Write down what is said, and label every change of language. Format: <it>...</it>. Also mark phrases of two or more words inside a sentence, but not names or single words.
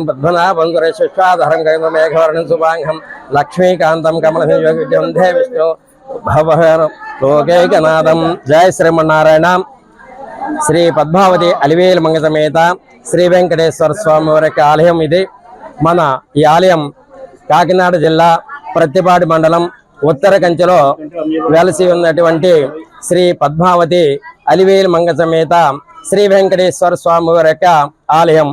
<sa>पद्मनाभं सुरेश्वाधरं गगनमेघवर्णं शुभाङ्गं लक्ष्मीकान्तं कमलयोगिं धे विष्णु भवहर लोकैकनाथं जय श्रीमन्नारायण.</sa> <te>శ్రీ పద్మావతి అలివేలు మంగ సమేత శ్రీ వెంకటేశ్వర స్వామి వారి ఆలయం ఇది. మన ఈ ఆలయం కాకినాడ జిల్లా ప్రత్తిపాటి మండలం ఉత్తర కంచిలో వెలసి ఉన్నటువంటి శ్రీ పద్మావతి అలివేలు మంగ సమేత శ్రీ వెంకటేశ్వర స్వామి వారి ఆలయం.</te>